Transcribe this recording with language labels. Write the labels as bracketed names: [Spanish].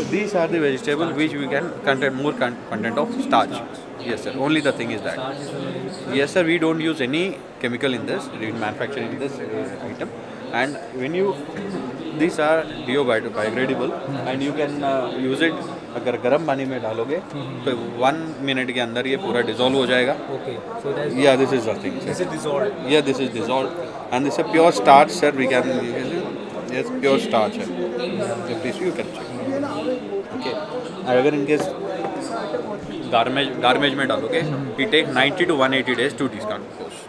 [English] These are the vegetables which we can contain more content of starch. Yes, sir. Only the thing is that. Starch is the main. Yes, sir. We don't use any chemical in this. We manufacture in this item, and when you these are biodegradable, and you can use it. [Hindi] अगर गर्म पानी में डालोगे तो 1 minute के अंदर ये पूरा डिजोल्व हो जाएगा. [English] Okay, so that is, Yeah, this is the thing. is it dissolved? Yeah, this is dissolved, and this is a pure starch, sir. We can yes, pure starch है. Yeah, please you can check. Okay. [Hindi] अगर इनके गार्मेज में डालोगे, [English] it take 90 to 180 days to decompose.